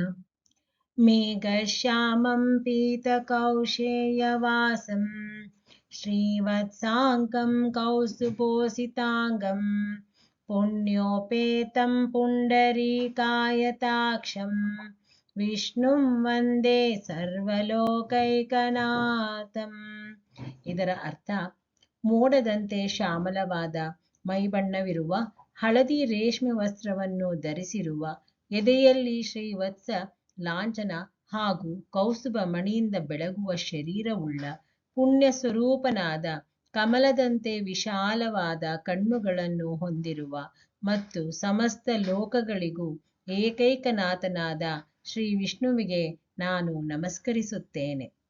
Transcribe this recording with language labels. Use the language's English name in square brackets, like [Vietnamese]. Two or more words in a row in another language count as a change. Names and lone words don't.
[Sanskrit] मेघश्यामं पीतकौशेयवासं श्रीवत्साङ्कं कौस्तुभोषिताङ्गं पुण्योपेतं पुण्डरीकायताक्षं विष्णुं वन्दे सर्वलोकैकनाथम्। [Kannada] ಇದರ ಅರ್ಥ, ಮೋಡದಂತೆ ಶ್ಯಾಮಲವಾದ ಮೈಬಣ್ಣವಿರುವ ಹಳದಿ ರೇಷ್ಮೆ ವಸ್ತ್ರವನ್ನು ಧರಿಸಿರುವ, ಎದೆಯಲ್ಲಿ ಶ್ರೀವತ್ಸ ಲಾಂಛನ ಹಾಗೂ ಕೌಸ್ತುಭ ಮಣಿಯಿಂದ ಬೆಳಗುವ ಶರೀರವುಳ್ಳ ಪುಣ್ಯ ಸ್ವರೂಪನಾದ, ಕಮಲದಂತೆ ವಿಶಾಲವಾದ ಕಣ್ಣುಗಳನ್ನು ಹೊಂದಿರುವ ಮತ್ತು ಸಮಸ್ತ ಲೋಕಗಳಿಗೂ ಏಕೈಕನಾಥನಾದ ಶ್ರೀ ವಿಷ್ಣುವಿಗೆ ನಾನು ನಮಸ್ಕರಿಸುತ್ತೇನೆ.